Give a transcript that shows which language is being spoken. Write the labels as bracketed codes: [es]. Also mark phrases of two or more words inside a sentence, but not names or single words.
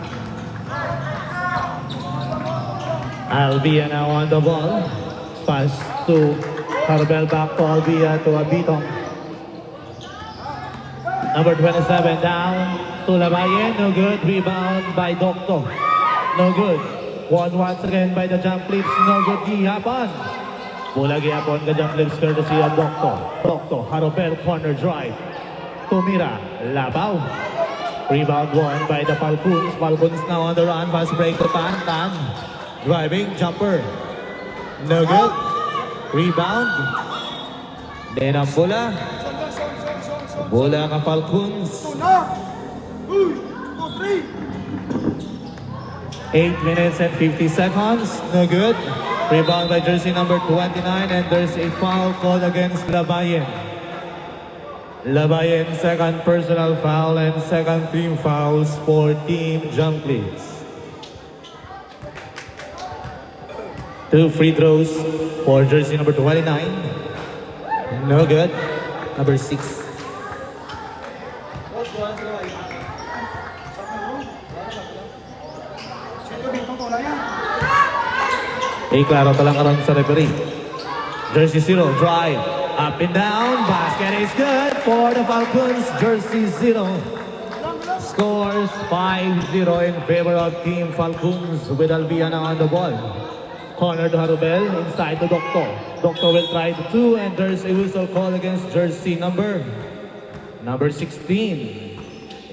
[en] Albia now on the ball. Pass to Carbel, back to Albia, to Abitong. Number 27 down to Labayen, no good. Rebound by Doctor, no good. Won once again by the Jump Clips, no good. [war] Gihapon. Mula gihapon ka Jump Clips courtesy of Doctor. [en] Doctor, Harobel, corner drive. [war] Tumira, Labaw. [en] Rebound won by the Falcons. Falcons now on the run. Fast break to Tan. Tan. Driving, jumper. No good. Rebound. Then [war] ang bola. Bola ka Falcons. [en] 8 minutes and 50 seconds. No good. Rebound by jersey number 29 and there's a foul called against Labayen. Labayen, second personal foul and second team fouls for Team Jump Clips. 2 free throws for jersey number 29. No good. Number 6. [war] Klaro pa lang karon sa referee. [en] Jersey 0, drive. Up and down, basket is good for the Falcons. Jersey 0 scores 5-0 in favor of Team Falcons with Albiana on the ball. Corner to Harubel, inside to Doctor. Doctor will try to 2 and there's a whistle call against jersey number 16.